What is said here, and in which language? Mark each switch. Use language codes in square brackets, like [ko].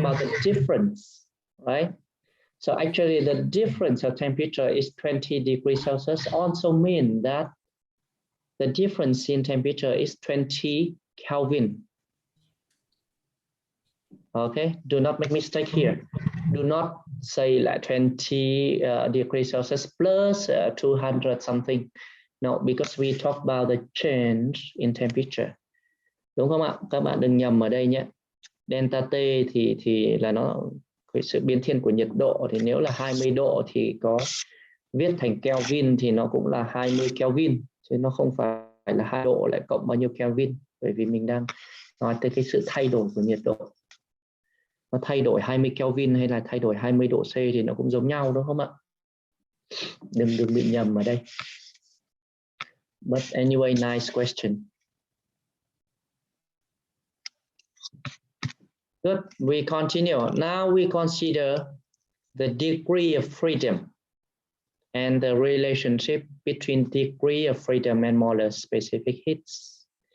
[en] about the difference, right? So actually the difference of temperature is 20 degrees Celsius also mean that the difference in temperature is 20 Kelvin. Okay, do not make mistake here. Do not say like 20 degrees Celsius plus 200 something. No, because we talk about the change in temperature. [vi] Đúng không ạ? Các bạn đừng nhầm ở đây nhé. Delta T thì là nó cái sự biến thiên của nhiệt độ, thì nếu là 20 độ thì có viết thành Kelvin thì nó cũng là 20 Kelvin, chứ nó không phải là 2 độ lại cộng bao nhiêu Kelvin, bởi vì mình đang nói tới cái sự thay đổi của nhiệt độ. Nó thay đổi 20 Kelvin hay là thay đổi 20 độ C thì nó cũng giống nhau đúng không ạ? Đừng bị nhầm ở đây. [en] But anyway, nice question. Good, we continue. Now we consider the degree of freedom and the relationship between degree of freedom and molar specific heats.